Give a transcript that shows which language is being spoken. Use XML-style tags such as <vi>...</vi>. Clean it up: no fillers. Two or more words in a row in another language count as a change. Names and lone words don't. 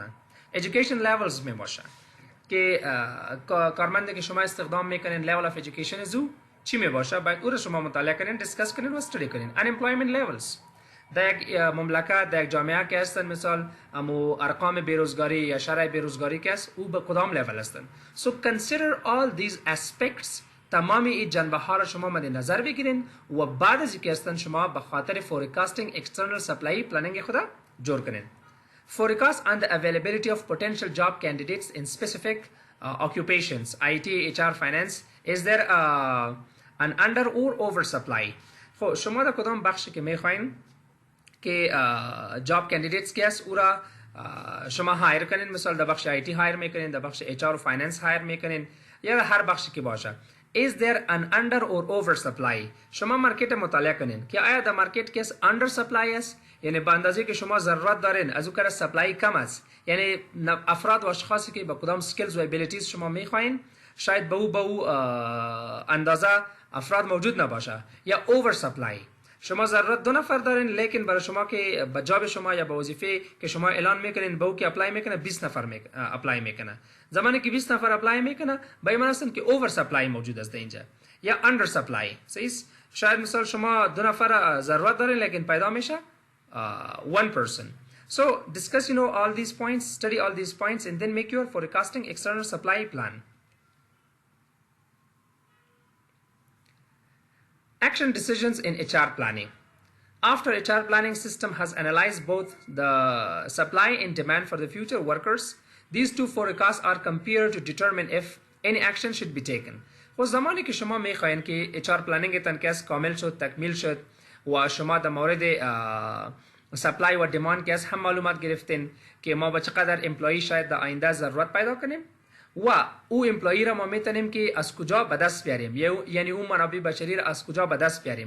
<en>education levels</en> <fa>می باشه که کارمندی که شما استخدام میکنین</fa> <en>level of education</en> <fa>زو چی می باشه باید او را شما مطالعه کنین دیسکس کنین و استدی کنین.</fa> <en>unemployment levels</en> <fa>در یک مملکت در یک جامعه که هستن مثال امو ارقام بیروزگاری یا شرح بیروزگاری که است او به کدام لیول هستن.</fa> <en>so consider all these aspects</en> <fa>تمامی این جنبه ها را شما مد نظر بگیرین و بعد از اینکه هستن شما به خاطر</fa> <en>forecasting external supply planning</en> <fa>خود جور کنین.</fa> <en>Forecast on the availability of potential job candidates in specific occupations IT, HR, finance. Is there an under or over supply؟</en> <fa>خب شما در کدام بخشی که میخواین که</fa> <en>job candidates</en> <fa>که است او را شما هایر کنین مثال در بخش IT هایر میکنین در بخش HR و فایننس هایر میکنین یا هر بخشی که باشه.</fa> <en>Is there an under or over supply؟</en> <fa>شما مارکت مطالعه کنین که آیا در مارکت که</fa> <en>under supply</en> <fa>است یعنی به اندازه که شما ضرورت دارین از او کار سپلای کم است یعنی افراد و اشخاصی که با کدام سکیلز و ابیلیتیز شما میخواین شاید به او اندازه افراد موجود نباشه یا</fa> <en>over supply</en> <fa>شما ضرورت دو نفر دارین لیکن برای شما که به جاب شما یا به وظیفه که شما اعلان میکنین به او که اپلای میکنه 20 نفر اپلای میکنه زمانی که 20 نفر اپلای میکنه به این معنی است که</fa> <en>over supply</en> <fa>موجود است اینجا یا</fa> <en>under supply.</en> <fa>صحیح شاید مثال شما دو نفر ضرورت دارین لیکن پیدا میشه</fa> <en>one person. So discuss all these points, study all these points and then make your forecasting external supply plan. Action decisions in HR planning. After HR planning system has analyzed both the supply and demand for the future workers, these two forecasts are compared to determine if any action should be taken.</en> <fa>خب زمانی که شما میخواین که اچ آر پلنینگتان کس کامل شد، تکمیل شد و شما در مورد سپلای و دیماند کس هم معلومات گرفتین که ما به چقدر امپلوی شاید در آینده ضرورت پیدا کنیم و او امپلوی را ما میتونیم که از کجا به دست بیاریم، یعنی اون منابع بشری را از کجا به دست بیاریم.</fa>